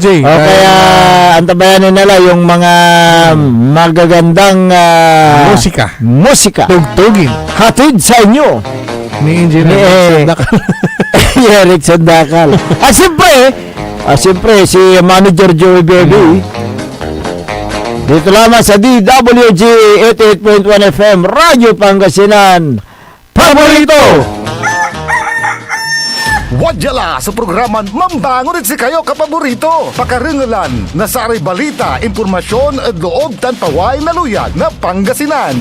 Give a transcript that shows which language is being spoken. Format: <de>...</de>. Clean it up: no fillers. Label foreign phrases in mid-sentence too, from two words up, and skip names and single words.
<tl>kaya antabayanan nila yung mga magagandang musika tugtugin hatid sa inyo ni Engineer Eric Sandakal. Siyempre si Manager Joey Baby dito lamang sa DWG 88.1 FM Radyo Pangasinan, paborito.</tl> <pag>Wadyala sa programan Mambangon si kayo kapaborito. Pakaringalan na saray balita, impormasyon at loob tanpaway na luyag na Pangasinan.</pag>